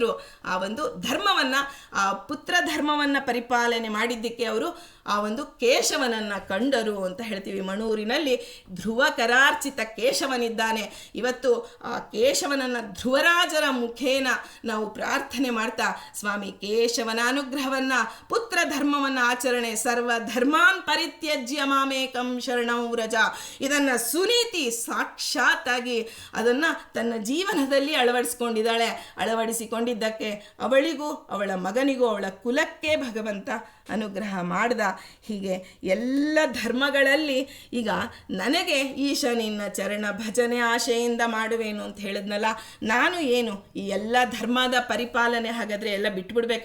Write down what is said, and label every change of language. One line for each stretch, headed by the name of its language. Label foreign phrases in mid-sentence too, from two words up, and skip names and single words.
Kannada: ಆ ಒಂದು ಧರ್ಮವನ್ನು, ಆ ಪುತ್ರ ಧರ್ಮವನ್ನು ಪರಿಪಾಲನೆ ಮಾಡಿದ್ದಕ್ಕೆ ಅವರು ಆ ಒಂದು ಕೇಶವನನ್ನು ಕಂಡರು ಅಂತ ಹೇಳ್ತೀವಿ. ಮಣೂರಿನಲ್ಲಿ ಧ್ರುವ ಕರಾರ್ಚಿತ ಕೇಶವನಿದ್ದಾನೆ. ಇವತ್ತು ಆ ಕೇಶವನನ್ನು ಧ್ರುವರಾಜರ ಮುಖೇನ ನಾವು ಪ್ರಾರ್ಥನೆ ಮಾಡ್ತಾ ಸ್ವಾಮಿ ಕೇಶವನ ಅನುಗ್ರಹವನ್ನು, ಪುತ್ರ ಧರ್ಮವನ್ನು ಆಚರಣೆ,
Sanskrit: ಸರ್ವ ಧರ್ಮಾನ್ ಪರಿತ್ಯಜ್ಯ ಮಾಮೇಕಂ ಶರಣಂ ವ್ರಜ,
Kannada: ಇದನ್ನು ಸುನೀತಿ ಸಾಕ್ಷಾತ್ತಾಗಿ ಅದನ್ನು ತನ್ನ ಜೀವನದಲ್ಲಿ ಅಳವಡಿಸಿಕೊಂಡಿದ್ದಕ್ಕೆ ಅವಳಿಗೂ ಅವಳ ಮಗನಿಗೂ ಅವಳ ಕುಲಕ್ಕೆ ಭಗವಂತ ಅನುಗ್ರಹ ಮಾಡ್ದ. ಹೀಗೆ ಎಲ್ಲ ಧರ್ಮಗಳಲ್ಲಿ ಈಗ ನನಗೆ ಈಶ ನಿನ್ನ ಚರಣ ಭಜನೆ ಆಶೆಯಿಂದ ಮಾಡುವೇನು ಅಂತ ಹೇಳಿದ್ನಲ್ಲ, ನಾನು ಏನು ಈ ಎಲ್ಲ ಧರ್ಮದ ಪರಿಪಾಲನೆ ಹಾಗಾದರೆ ಎಲ್ಲ ಬಿಟ್ಬಿಡ್ಬೇಕಾ?